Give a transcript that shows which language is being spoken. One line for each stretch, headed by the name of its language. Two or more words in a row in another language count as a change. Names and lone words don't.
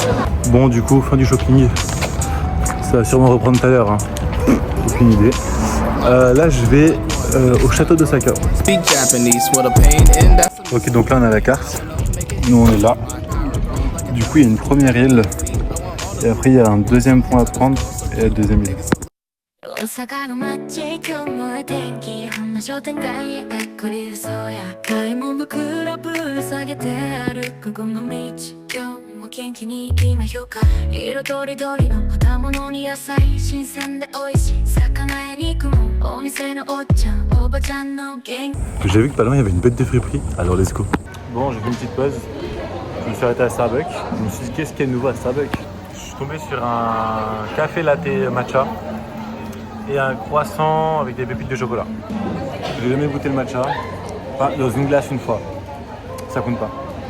French: Bon, du coup, fin du shopping. Ça va sûrement reprendre tout à l'heure. Hein. Aucune idée. Là, je vais au château d'Osaka. Ok, donc là, on a la carte. Nous, on est là. Du coup, il y a une première île. Et après, il y a un deuxième point à prendre et la deuxième île.
Japanese: 大阪の街今日も天気こんな商店街へ隠れそうや買い物袋ぶら下げて歩くこの道今日も元気に行きましょうか色とりどりの果物に野菜新鮮で美味しい魚や肉もお店のおっちゃんおばちゃんの元気
French: J'ai vu que pas loin il y avait une bête de friperie, alors
English: let's go.
French: Bon, j'ai fait une petite pause, je me suis arrêté à Starbucks, je me suis dit qu'est-ce qu'il y a de nouveau à Starbucks. Je suis tombé sur un café latte matcha et un croissant avec des pépites de chocolat. J'ai jamais goûté le matcha, enfin, dans une glace une fois, ça compte pas.